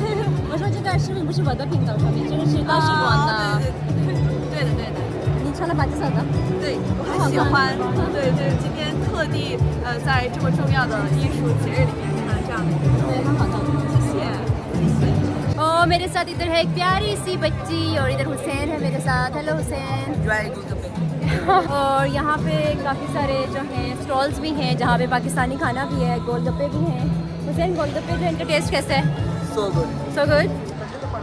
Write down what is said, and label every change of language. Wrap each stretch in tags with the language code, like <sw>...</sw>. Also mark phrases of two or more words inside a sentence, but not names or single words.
<zh>我说这个视频不是我的频道上面，这个是大使馆的。对的对的。你穿了巴基斯坦的。对，我很喜欢。对对，今天特地在这么重要的艺术节日里面看了这样的一个秀。对，很好看。谢谢。</zh> <hi>और मेरे साथ इधर है एक प्यारी सी बच्ची और इधर हुसैन है मेरे साथ। हेलो हुसैन। और यहाँ पे काफ़ी सारे जो हैं स्टॉल्स भी हैं जहाँ पे पाकिस्तानी खाना भी है, गोलगप्पे भी हैं। हुसैन गोलगप्पे जो इनका टेस्ट कैसा है?</hi> <en>so good.</en>